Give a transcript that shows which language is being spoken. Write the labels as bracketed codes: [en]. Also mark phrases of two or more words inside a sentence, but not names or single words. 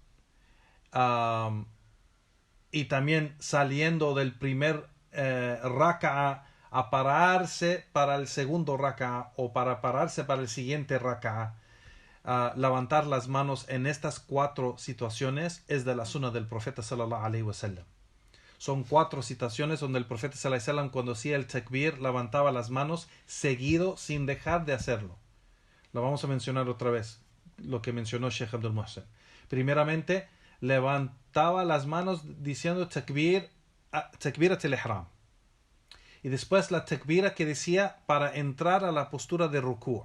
[es] y también saliendo del primer raka'a a pararse para el segundo raka'a o para pararse para el siguiente raka'a, levantar las manos en estas 4 situaciones es de la sunna del profeta [ar] صلى الله عليه وسلم. [es] Son 4 situaciones donde el profeta [ar] صلى الله عليه وسلم [es] cuando hacía el takbir levantaba las manos seguido sin dejar de hacerlo. Lo vamos a mencionar otra vez, lo que mencionó Sheikh Abdul Muhsin. Primeramente, levantaba las manos diciendo [ar] تكبيرة الإحرام. [es] Y después la takbira que decía para entrar a la postura de ruku'.